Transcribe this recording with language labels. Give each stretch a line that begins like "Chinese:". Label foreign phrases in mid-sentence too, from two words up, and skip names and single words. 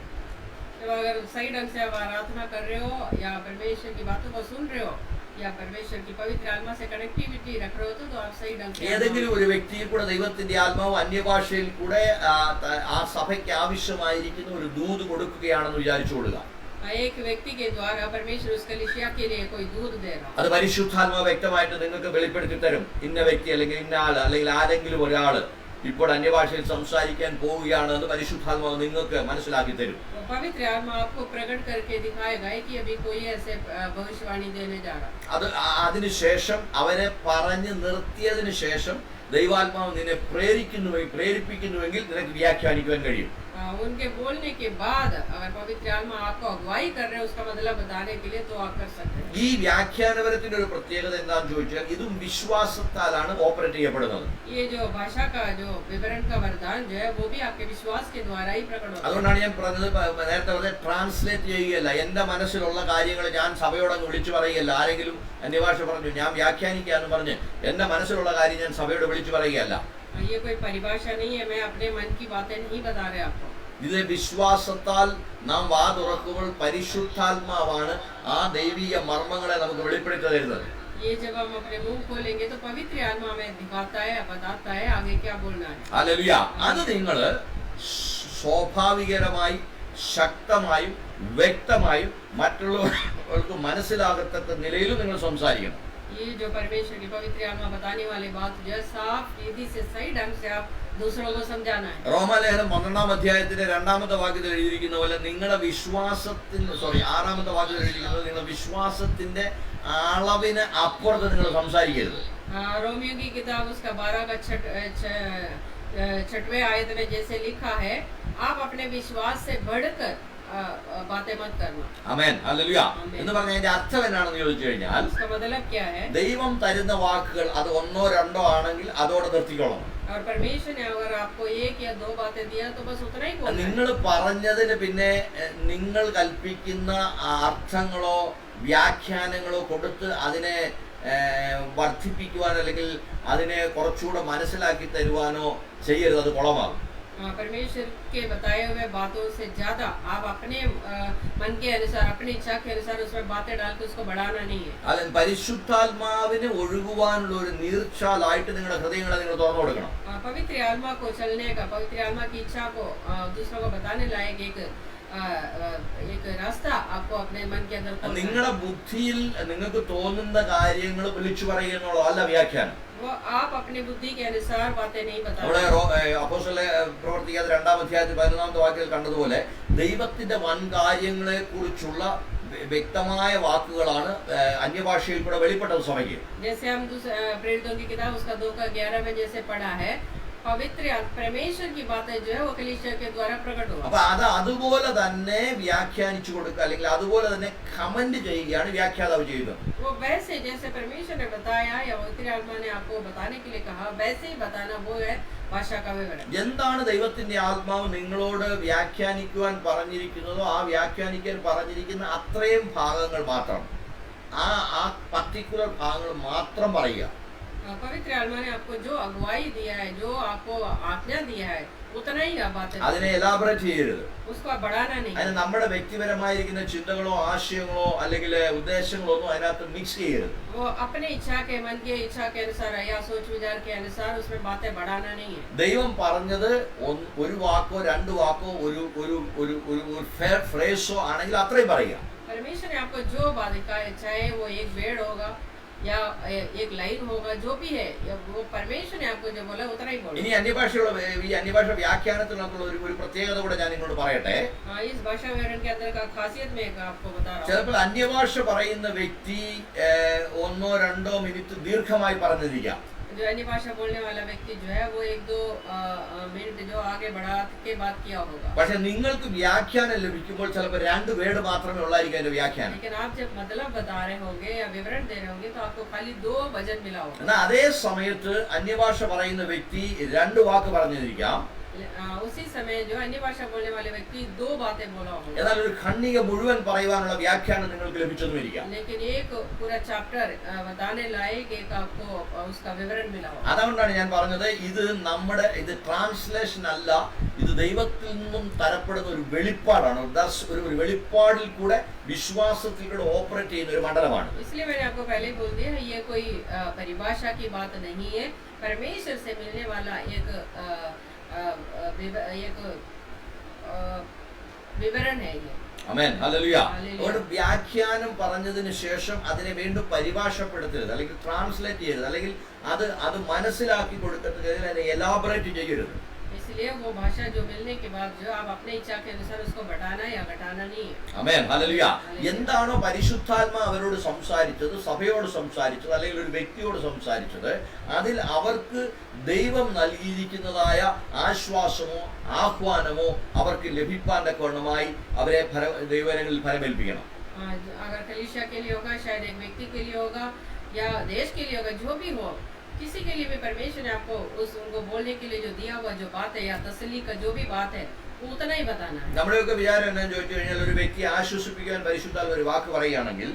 Hindi: तो अगर सही ढंग से आप आराधना कर रहे हो या परमेश्वर की बातों को सुन रहे हो या परमेश्वर की पवित्र आत्मा से कनेक्टिविटी रख रहे हो तो आप सही ढंग से
Malayalam: ഏതെങ്കിലും ഒരു വ്യക്തിയിൽ കൂടെ ദൈവത്തിന്റെ ആത്മാവ് അന്യഭാഷയിൽ കൂടെ ആ സഭയ്ക്ക് ആവശ്യമായിരിക്കുന്ന ഒരു ദൂത് കൊടുക്കുകയാണെന്ന് വിചാരിച്ചുകൊള്ളുക.
Hindi: एक व्यक्ति के द्वारा परमेश्वर उस कलीसिया के लिए कोई दूध दे रहा है.
Malayalam: അത് പരിശുദ്ധാത്മാവ് വ്യക്തമായിട്ട് നിങ്ങൾക്ക് വെളിപ്പെടുത്തി തരും. ഇന്ന വ്യക്തി അല്ലെങ്കിൽ ഇന്ന ആള് അല്ലെങ്കിൽ ആരെങ്കിലും ഒരാള് ഇപ്പോൾ അന്യഭാഷയിൽ സംസാരിക്കാൻ പോവുകയാണ് എന്ന് പരിശുദ്ധാത്മാവ് നിങ്ങൾക്ക് മനസ്സിലാക്കി തരും.
Hindi: पवित्र आत्मा आपको प्रकट करके दिखाएगा कि अभी कोई ऐसे भविष्यवाणी देने जा रहा है.
Malayalam: അത് അതിനുശേഷം അവരെ പറഞ്ഞു നിർത്തിയതിനു ശേഷം ദൈവാത്മാവ് നിന്നെ പ്രേരിപ്പിക്കുന്നുവെങ്കിൽ നിനക്ക് വ്യാഖ്യാനിക്കുവാൻ കഴിയും.
Hindi: उनके बोलने के बाद अगर पवित्र आत्मा आपको अगुवाई कर रहे हैं उसका मतलब बताने के लिए तो आप कर सकते हैं.
Malayalam: ഈ വ്യാഖ്യാനപരത്തിന്റെ ഒരു പ്രത്യേകത എന്താണെന്ന് ചോദിച്ചാൽ ഇതും വിശ്വാസത്താലാണ് ഓപ്പറേറ്റ് ചെയ്യപ്പെടുന്നത്.
Hindi: ये जो भाषा का जो विवरण का वरदान जो है वो भी आपके विश्वास के द्वारा ही प्रकट होता है.
Malayalam: അതുകൊണ്ടാണ് ഞാൻ പറഞ്ഞത് നേരത്തെ പറഞ്ഞ ട്രാൻസ്ലേറ്റ് ചെയ്യുകയല്ല. എന്റെ മനസ്സിലുള്ള കാര്യങ്ങൾ ഞാൻ സഭയോടങ്ങ് വിളിച്ചു പറയുകയല്ല. ആരെങ്കിലും അന്യഭാഷ പറഞ്ഞു ഞാൻ വ്യാഖ്യാനിക്കാന്ന് പറഞ്ഞ് എന്റെ മനസ്സിലുള്ള കാര്യം ഞാൻ സഭയോട് വിളിച്ചു പറയുകയല്ല.
Hindi: ये कोई परिभाषा नहीं है. मैं अपने मन की बातें नहीं बता रहे आपको.
Malayalam: ഇത് വിശ്വാസത്താൽ നാം വാ തുറക്കുമ്പോൾ പരിശുദ്ധാത്മാവാണ് ആ ദൈവീയ മർമ്മങ്ങളെ നമുക്ക് വെളിപ്പെടുത്തി തരുന്നത്.
Hindi: ये जब हम अपने मुंह खोलेंगे तो पवित्र आत्मा में दिखाता है बताता है आगे क्या बोलना है.
Malayalam: ഹല്ലേലൂയ. അത് നിങ്ങൾ സ്വാഭാവികമായി ശക്തമായും വ്യക്തമായും മറ്റുള്ളവർക്ക് മനസ്സിലാകത്തക്ക നിലയിലും നിങ്ങൾ സംസാരിക്കണം.
Hindi: ये जो परमेश्वर की पवित्र आत्मा बताने वाली बात जो साफ विधि से सही ढंग से आप दूसरों को समझाना है.
Malayalam: റോമാലേഖനം 12-ാം അധ്യായത്തിന്റെ 2-ാമത്തെ വാക്യത്തിൽ എഴുതിയിരിക്കുന്ന പോലെ നിങ്ങളുടെ വിശ്വാസത്തിന്റെ 6-ാമത്തെ വാക്യത്തിൽ എഴുതിയിരിക്കുന്നത് നിങ്ങളുടെ വിശ്വാസത്തിന്റെ അളവിന് അപ്പുറത്ത് നിങ്ങൾ സംസാരിക്കരുത്.
Hindi: रोमियो की किताब उसका 12 का 6वें आयत में जैसे लिखा है आप अपने विश्वास से बढ़कर बातें मत करना.
Malayalam: ആമേൻ. ഹല്ലേലൂയ. എന്ന് പറഞ്ഞാൽ അതിന്റെ അർത്ഥം എന്താണെന്ന് ചോദിച്ചു കഴിഞ്ഞാൽ
Hindi: उसका मतलब क्या है?
Malayalam: ദൈവം തരുന്ന വാക്കുകൾ അത് 1-2 ആണെങ്കിൽ അതോടെ നിർത്തിക്കൊള്ളണം.
Hindi: और परमेश्वर ने अगर आपको 1 या 2 बातें दिया तो बस उतना ही बोलना है.
Malayalam: നിങ്ങൾ പറഞ്ഞതിന് പിന്നെ നിങ്ങൾ കൽപ്പിക്കുന്ന അർത്ഥങ്ങളോ വ്യാഖ്യാനങ്ങളോ കൊടുത്ത് അതിനെ വർദ്ധിപ്പിക്കുവാനോ അല്ലെങ്കിൽ അതിനെ കുറച്ചുകൂടെ മനസ്സിലാക്കി തരുവാനോ ചെയ്യരുത്. അത് കുളമാകും.
Hindi: परमेश्वर के बताए हुए बातों से ज्यादा आप अपने मन के अनुसार अपनी इच्छा के अनुसार उसमें बातें डाल के उसको बढ़ाना नहीं है.
Malayalam: അല്ല, പരിശുദ്ധാത്മാവിന് ഒഴുകുവാനുള്ള ഒരു നീർച്ചാലായിട്ട് നിങ്ങളുടെ ഹൃദയങ്ങളെ നിങ്ങൾ തുറന്നു കൊടുക്കണം.
Hindi: पवित्र आत्मा को चलने का पवित्र आत्मा की इच्छा को दूसरों को बताने लायक एक रास्ता आपको अपने मन के अंदर
Malayalam: നിങ്ങളുടെ ബുദ്ധിയിൽ നിങ്ങൾക്ക് തോന്നുന്ന കാര്യങ്ങൾ വിളിച്ചു പറയുക എന്നുള്ളതല്ല അല്ല വ്യാഖ്യാനം.
Hindi: वो आप अपनी बुद्धि के अनुसार बातें नहीं बता.
Malayalam: നമ്മുടെ അപ്പോസ്തല പ്രവർത്തിക്കാത്ത 2-ാം അധ്യായത്തിൽ 11-ാമത്തെ വാക്യത്തിൽ കണ്ടതുപോലെ ദൈവത്തിന്റെ വൻ കാര്യങ്ങളെ കുറിച്ചുള്ള വ്യക്തമായ വാക്കുകളാണ് അന്യഭാഷയിൽ കൂടെ വെളിപ്പെട്ടത് സഭയ്ക്ക്.
Hindi: जैसे हम प्रेरितों की किताब उसका 2 का 11 में जैसे पढ़ा है पवित्र परमेश्वर की बातें जो है वो कलीसिया के द्वारा प्रकट हुआ.
Malayalam: അപ്പൊ അത് അതുപോലെ തന്നെ വ്യാഖ്യാനിച്ചു കൊടുക്കുക അല്ലെങ്കിൽ അതുപോലെ തന്നെ കമന്റ് ചെയ്യുകയാണ് വ്യാഖ്യാതാവ് ചെയ്യുന്നത്.
Hindi: वो वैसे जैसे परमेश्वर ने बताया या पवित्र आत्मा ने आपको बताने के लिए कहा वैसे ही बताना वो है भाषा का विवरण.
Malayalam: എന്താണ് ദൈവത്തിന്റെ ആത്മാവ് നിങ്ങളോട് വ്യാഖ്യാനിക്കുവാൻ പറഞ്ഞിരിക്കുന്നതോ ആ വ്യാഖ്യാനിക്കാൻ പറഞ്ഞിരിക്കുന്ന അത്രയും ഭാഗങ്ങൾ മാത്രം ആ പർട്ടിക്കുലർ ഭാഗങ്ങൾ മാത്രം പറയുക.
Hindi: पवित्र आत्मा ने आपको जो अगुवाई दिया है जो आपको आज्ञा दिया है उतना ही आप बातें
Malayalam: അതിനെ എലാബറേറ്റ് ചെയ്യരുത്.
Hindi: उसको आप बढ़ाना नहीं.
Malayalam: അതിന് നമ്മുടെ വ്യക്തിപരമായിരിക്കുന്ന ചിന്തകളോ ആശയങ്ങളോ അല്ലെങ്കിൽ ഉദ്ദേശങ്ങളോ ഒന്നും അതിനകത്ത് മിക്സ് ചെയ്യരുത്.
Hindi: वो अपने इच्छा के मन की इच्छा के अनुसार या सोच विचार के अनुसार उसमें बातें बढ़ाना नहीं है.
Malayalam: ദൈവം പറഞ്ഞത് ഒരു വാക്കോ 2 വാക്കോ ഒരു ഒരു ഒരു ഒരു ഫ്രേസോ ആണെങ്കിൽ അത്രയും പറയുക.
Hindi: परमेश्वर ने आपको जो बात कहा है चाहे वो एक वेड होगा या एक लाइन होगा जो भी है वो परमेश्वर ने आपको जो बोला उतना ही बोलो.
Malayalam: ഇനി ഈ അന്യഭാഷ വ്യാഖ്യാനത്തിനുള്ള ഒരു പ്രത്യേകത കൂടെ ഞാൻ നിങ്ങളോട് പറയട്ടെ.
Hindi: इस भाषा विवरण के अंदर का खासियत में आपको बता रहा हूं.
Malayalam: ചിലപ്പോൾ അന്യഭാഷ പറയുന്ന വ്യക്തി 1-2 മിനിറ്റ് ദീർഘമായി പറഞ്ഞിരിക്കാം.
Hindi: जो अन्य भाषा बोलने वाला व्यक्ति जो है वो 1-2 मिनट जो आगे बढ़ा के बात किया होगा।
Malayalam: പക്ഷെ നിങ്ങൾക്ക് വ്യാഖ്യാനം ലഭിക്കുമ്പോൾ ചിലപ്പോൾ 2 വേർഡ് മാത്രമേ ഉള്ളായിരിക്കും അതിന്റെ വ്യാഖ്യാനം.
Hindi: लेकिन आप जब मतलब बता रहे होंगे या विवरण दे रहे होंगे तो आपको खाली 2 वचन मिला होगा।
Malayalam: എന്നാൽ അതേ സമയത്ത് അന്യഭാഷ പറയുന്ന വ്യക്തി 2 വാക്ക് പറഞ്ഞിരിക്കാം.
Hindi: उसी समय जो अन्य भाषा बोलने वाले व्यक्ति 2 बातें बोला होगा।
Malayalam: എന്നാൽ ഒരു ഖണ്ഡിക മുഴുവൻ പറയുവാനുള്ള വ്യാഖ്യാനം നിങ്ങൾക്ക് ലഭിച്ചെന്നിരിക്കാം.
Hindi: लेकिन एक पूरा चैप्टर बताने लायक एक आपको उसका विवरण मिला होगा।
Malayalam: അതുകൊണ്ടാണ് ഞാൻ പറഞ്ഞത് ഇത് ട്രാൻസ്ലേഷൻ അല്ല, ഇത് ദൈവത്തിൽ നിന്നും തരപ്പെടുന്ന ഒരു വെളിപ്പാടാണ്. ഒരു വെളിപ്പാടിൽ കൂടെ വിശ്വാസത്തിൽ കൂടെ ഓപ്പറേറ്റ് ചെയ്യുന്ന ഒരു മണ്ഡലമാണ്.
Hindi: इसलिए मैंने आपको पहले बोल दिया ये कोई परिभाषा की बात नहीं है, परमेश्वर से मिलने वाला एक വിവരണം है ये।
Malayalam: ആമേൻ, ഹല്ലേലൂയ. അതുകൊണ്ട് വ്യാഖ്യാനം പറഞ്ഞതിന് ശേഷം അതിനെ വീണ്ടും പരിഭാഷപ്പെടുത്തരുത്, അല്ലെങ്കിൽ ട്രാൻസ്ലേറ്റ് ചെയ്യരുത്, അല്ലെങ്കിൽ അത് മനസ്സിലാക്കി കൊടുക്കരുത്, അതിനെ എലാബറേറ്റ് ചെയ്യരുത്.
Hindi: इसलिए वो भाषा जो मिलने के बाद जो आप अपने इच्छा के अनुसार उसको बढ़ाना या घटाना नहीं है।
Malayalam: ആമേൻ, ഹല്ലേലൂയ. എന്താണോ പരിശുദ്ധാത്മാ അവരോട് സംസാരിച്ചത്, സഭയോട് സംസാരിച്ചത്, അല്ലെങ്കിൽ ഒരു വ്യക്തിയോട് സംസാരിച്ചത്, അതിൽ അവർക്ക് ദൈവം നൽകിയിരിക്കുന്നതായ ആശ്വാസമോ ആഹ്വാനമോ അവർക്ക് ലഭിക്കാൻ തക്കവണ്ണമായി അവരെ ദൈവങ്ങളിൽ ഫലമേൽപ്പിക്കണം.
Hindi: अगर कलीसिया के लिए होगा, शायद एक व्यक्ति के लिए होगा या देश के लिए होगा, जो भी हो, किसी के लिए भी परमेश्वर ने आपको उनको बोलने के लिए जो दिया हुआ जो बात है या तसल्ली का जो भी बात है वो उतना ही बताना है।
Malayalam: നമ്മുടെയൊക്കെ വിചാരം എന്താണെന്ന് ചോദിച്ചു കഴിഞ്ഞാൽ ഒരു വ്യക്തിയെ ആശ്വസിപ്പിക്കാൻ പരിശുദ്ധാത്മാവ് ഒരു വാക്ക് പറയുകയാണെങ്കിൽ